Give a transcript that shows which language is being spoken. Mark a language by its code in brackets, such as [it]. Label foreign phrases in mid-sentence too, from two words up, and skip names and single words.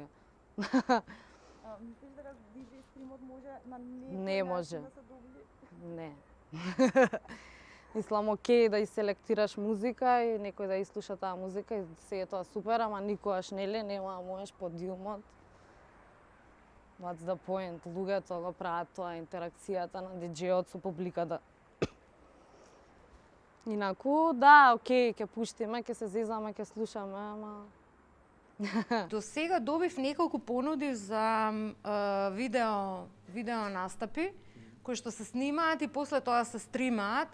[mk] Мислиш дека DJ стримот може на Не може. да се добри? Не. Мислам, окей да иселектираш музика и некој да ислуша таа музика и се е тоа супер, ама никогаш нели нема можеш подиумот. [en] What's the point? [mk] Луѓето го прават тоа, интеракцијата на диџејот со публиката. Инаку, да, окей, ќе пуштиме, ќе се зезаме, ќе слушаме, ама... До сега добив неколку понуди за видео настапи, кои што се снимаат и после тоа се стримаат.